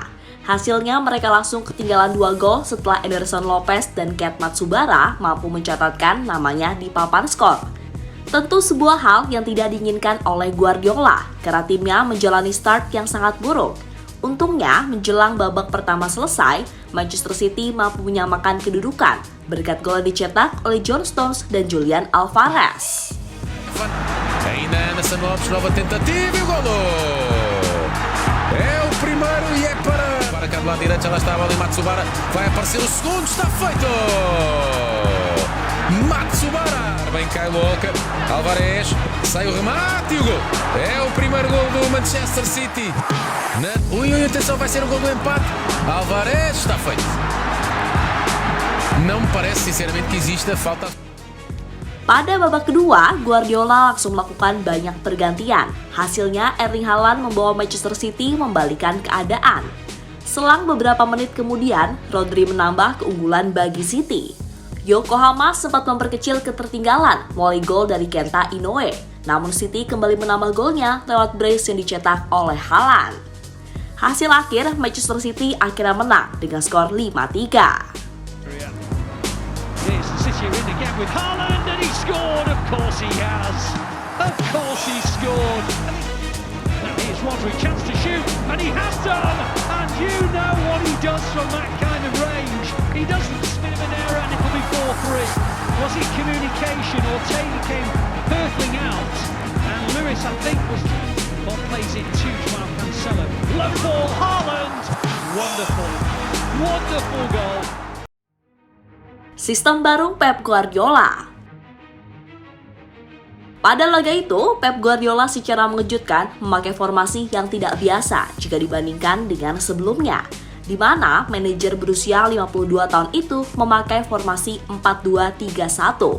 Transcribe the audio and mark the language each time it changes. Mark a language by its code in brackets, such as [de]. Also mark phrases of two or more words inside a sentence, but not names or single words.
[id] Hasilnya mereka langsung ketinggalan 2 gol setelah Emerson Lopez dan Ket Matsubara mampu mencatatkan namanya di papan skor. Tentu sebuah hal yang tidak diinginkan oleh Guardiola, karena timnya menjalani start yang sangat buruk. Untungnya, menjelang babak pertama selesai, Manchester City mampu menyamakan kedudukan berkat gol yang dicetak oleh John Stones dan Julian Alvarez. [pt] Ainda Anderson Lopes, nova tentativa e o golo! É o primeiro e é para cá do lado direito, já lá estava ali Matsubara, vai aparecer o segundo, está feito! Matsubara, bem Kyle Walker, Alvarez, sai o remate e o gol! É o primeiro gol do Manchester City! Ui, atenção, vai ser o gol do empate! Alvarez, está feito! Não me parece sinceramente que exista falta. [id] Pada babak kedua, Guardiola langsung melakukan banyak pergantian. Hasilnya, Erling Haaland membawa Manchester City membalikan keadaan. Selang beberapa menit kemudian, Rodri menambah keunggulan bagi City. Yokohama sempat memperkecil ketertinggalan melalui gol dari Kenta Inoue. Namun City kembali menambah golnya lewat brace yang dicetak oleh Haaland. Hasil akhir, Manchester City akhirnya menang dengan skor 5-3. [en] City are in again with Haaland, and he scored. Of course he has. Of course he scored. Now here's Rodri, chance to shoot, and he has done. And you know what he does from that kind of range. He doesn't spin him an error, and it'll be 4-3. Was it communication, or Taylor came hurtling out, and Lewis, I think, was ball plays it to Joao Cancelo. Low ball, Haaland. Wonderful, wonderful goal. [id] Sistem baru Pep Guardiola. Pada laga itu, Pep Guardiola secara mengejutkan memakai formasi yang tidak biasa jika dibandingkan dengan sebelumnya, di mana manajer berusia 52 tahun itu memakai formasi 4-2-3-1.